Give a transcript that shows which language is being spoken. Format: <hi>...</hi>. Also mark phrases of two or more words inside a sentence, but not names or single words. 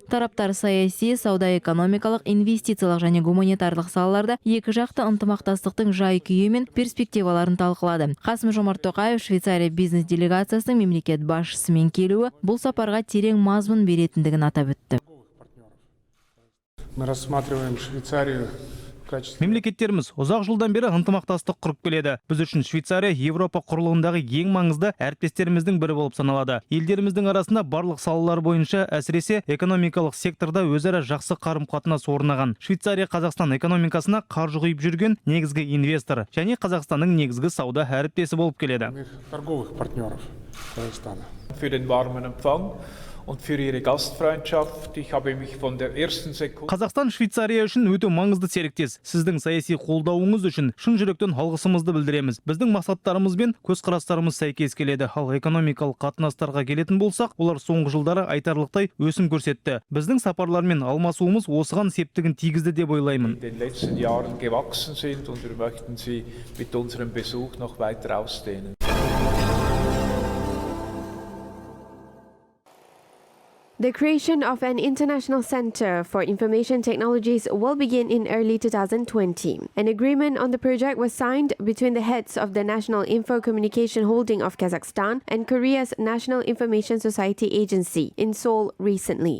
<kk>Тараптар саяси, сауда-экономикалық, инвестициялық және гуманитарлық салаларда екі жақты ынтымақтастықтың жай-күйі мен перспективаларын талқылады. Қасым-Жомарт Тоқаев Швейцария бизнес делегациясының мемлекет басшысымен келуі бұл сапарға терең мазмұн беретіндігін атап өтті.</kk> <ru>Мы рассматриваем Швейцарию в качестве...</ru> <kk>Мемлекеттеріміз ұзақ жылдан бері ынтымақтастық құрып келеді. Біз үшін Швейцария Европа құрлығындағы ең маңызды әріптестеріміздің бірі болып саналады. Елдеріміздің арасында барлық салалар бойынша, әсіресе экономикалық секторда өзара жақсы қарым-қатынас орнаған. Швейцария Қазақстан экономикасына қаржы құйып жүрген негізгі инвестор және Қазақстанның негізгі сауда әріптесі болып келеді.</kk> <ru>Торговых партнеров Казахстана.</ru> <de>Für den warmen Empfang und für ihre Gastfreundschaft. Ich habe mich von der ersten Sekunde...</de> <kk>Қазақстан Швейцария үшін өте маңызды серіктес. Сіздің саяси қолдауыңыз үшін шын жүректен алғысымызды білдіреміз. Біздің мақсаттарымыз бен көзқарастарымыз сәйкес келеді. Ал экономикалық қатынастарға келетін болсақ, олар соңғы жылдары айтарлықтай өсім көрсетті. Біздің сапарлармен алмасуымыз осыған септігін тигізді деп ойлаймын.</kk> <de>In den letzten Jahren gewachsen sind und wir möchten sie mit unserem Besuch noch weiter ausdehnen.</de> <en>The creation of an international center for information technologies will begin in early 2020. An agreement on the project was signed between the heads of the National Info Communication Holding of Kazakhstan and Korea's National Information Society Agency in Seoul recently.</en>